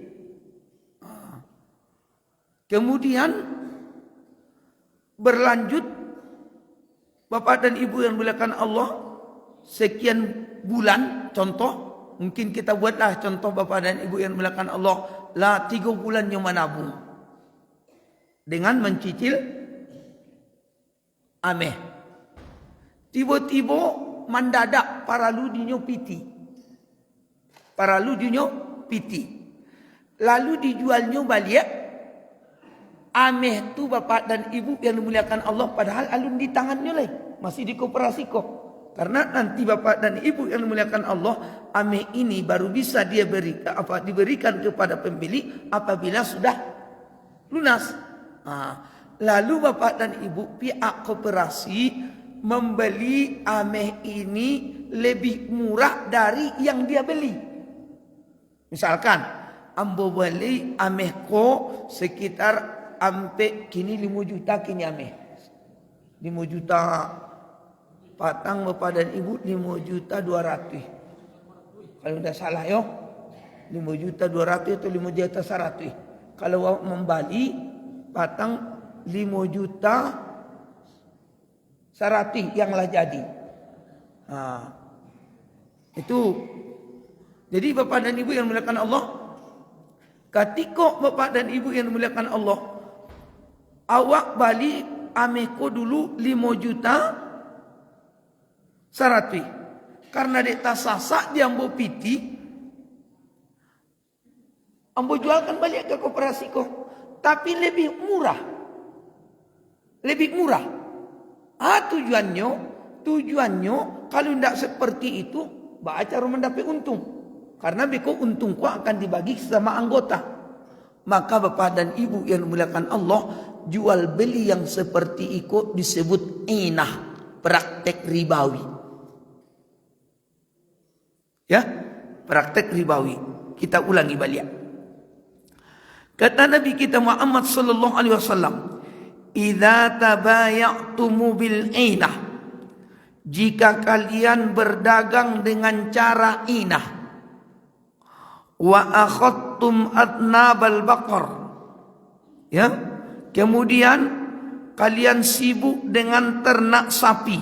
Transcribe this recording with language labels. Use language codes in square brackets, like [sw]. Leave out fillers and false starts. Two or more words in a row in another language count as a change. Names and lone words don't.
[id] Kemudian berlanjut Bapak dan Ibu yang dimuliakan Allah, sekian bulan, contoh, mungkin kita buatlah contoh Bapak dan Ibu yang dimuliakan Allah, 3 bulan yang menabung dengan mencicil ameh. [min] Tiba-tiba mendadak paralu dinyo piti. Paralu dinyo piti. [id] Lalu dijualnya balik. Ameh tu Bapak dan Ibu yang dimuliakan Allah, padahal [min] alun di tangannya lah, [id] masih di koperasi kok. Karena nanti Bapak dan Ibu yang dimuliakan Allah, ameh ini baru bisa dia diberikan kepada pembeli apabila sudah lunas. Lalu Bapak dan Ibu pihak koperasi membeli ameh ini lebih murah dari yang dia beli. [min] Misalkan ambo beli ameh ko sekitar ampe kini 5 juta kini ameh. [id] 5 juta patang Bapak dan Ibu, 5 juta 200. Kalau tidak salah yo, 5 juta 200 atau 5 juta 100. [min] Kalau membali patang 5 juta 100 yang lah jadi. [id] Itu. Jadi Bapak dan Ibu yang dimuliakan Allah, ketika Bapak dan Ibu yang dimuliakan Allah, [min] awak bali ameko dulu 5 juta 100. Karena dek tasasak dia ambo piti, ambo jualkan balik ke koperasi kok. [id] Tapi lebih murah. Lebih murah. Tujuannya kalau tidak seperti itu, baca mendapat untung. Karena beko untung ku akan dibagi sama anggota. Maka Bapak dan Ibu yang dimuliakan Allah, jual beli yang seperti itu disebut inah, praktek ribawi. Ya, praktek ribawi. Kita ulangi balik. Kata Nabi kita Muhammad [ar] صلى الله عليه وسلم, "إذا تبايعتم بالعينة." [id] Jika kalian berdagang dengan cara inah, [ar] وأخذتم أذناب البقر, [id] ya, kemudian kalian sibuk dengan ternak sapi.